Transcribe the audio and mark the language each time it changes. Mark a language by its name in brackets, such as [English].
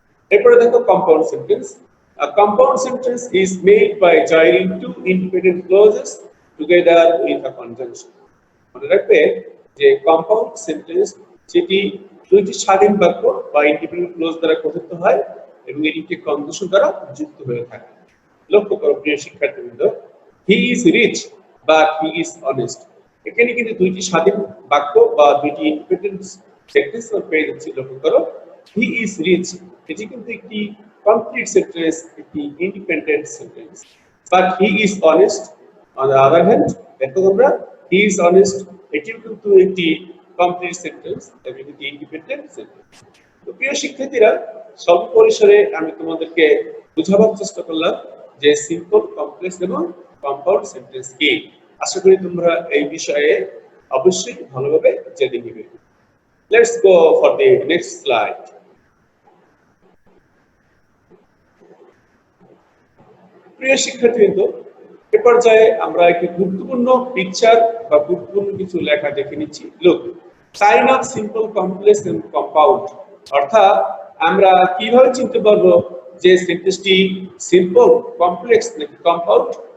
[Bangla] এরপরে দেখো compound sentence. [English] A compound sentence is made by joining two independent clauses together with a conjunction। [Bangla] মনে রাখবে যে compound sentence যেটি দুইটি স্বাধীন বাক্য বা ইন্ডিপেন্ডেন্ট ক্লজ দ্বারা গঠিত হয় এবং এটি একটি কনজাংশন দ্বারা যুক্ত হয়ে থাকে। লক্ষ্য করো প্রিয় শিক্ষার্থীবৃন্দ, [English] he is rich but he is honest, [Bangla] এখানে কিন্তু দুইটি স্বাধীন বাক্য বা দুইটি ইন্ডিপেন্ডেন্ট সেন্টেন্স পেয়ে যাচ্ছি। লক্ষ্য করো [English] he is rich [Bangla] এটি কিন্তু একটি কমপ্লিট সেন্টেন্স, একটি independent sentence. [English] but he is honest on the other hand, [Bangla] দেখো তোমরা [English] he is honest [Bangla] এটিও কিন্তু একটি কমপ্লিট সেন্টেন্স এবং একটি ইন্ডিপেন্ডেন্ট সেন্টেন্স। তো প্রিয় শিক্ষার্থীরা, স্বল্প পরিসরে আমি তোমাদেরকে বোঝাবার চেষ্টা করলাম যে সিম্পল, কমপ্লেক্স এবং কম্পাউন্ড সেন্টেন্স কি। আশা করি তোমরা এই বিষয়ে অবশ্যই ভালোভাবে জেনে নিবে। [English] Let's go for the next slide. [Bangla] প্রিয় শিক্ষার্থীবৃন্দ, এ পর্যায়ে আমরা একটি গুরুত্বপূর্ণ পিকচার বা গুরুত্বপূর্ণ কিছু লেখা দেখে নিচ্ছি। Look, [English] Sign of simple, complex and compound. [Bangla] অর্থাৎ আমরা কিভাবে চিনতে পারবো যে সেন্টেন্সটি সিম্পল, কমপ্লেক্স নাকি কম্পাউন্ড।